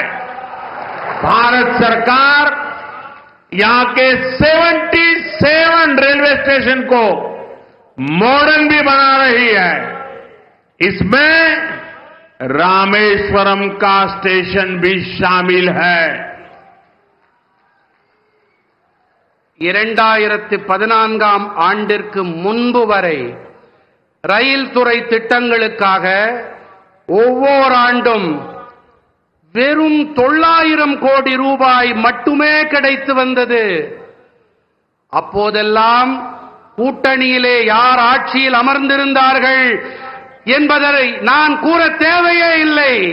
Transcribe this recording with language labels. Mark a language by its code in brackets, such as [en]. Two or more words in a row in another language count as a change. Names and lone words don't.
[hi] भारत सरकार यहां के 77 रेलवे स्टेशन को मॉडर्न भी बना रही है. इसमें रामेश्वरम का स्टेशन भी शामिल है. [ta] 2014ஆம் ஆண்டிற்கு முன்பு வரை ரயில் துறை திட்டங்களுக்காக ஒவ்வொரு ஆண்டும் வெறும் 900 கோடி ரூபாய் மட்டுமே கிடைத்து வந்தது. அப்போதெல்லாம் கூட்டணியிலே யார் ஆட்சியில் அமர்ந்திருந்தார்கள் என்பதை நான் கூற தேவையே இல்லை.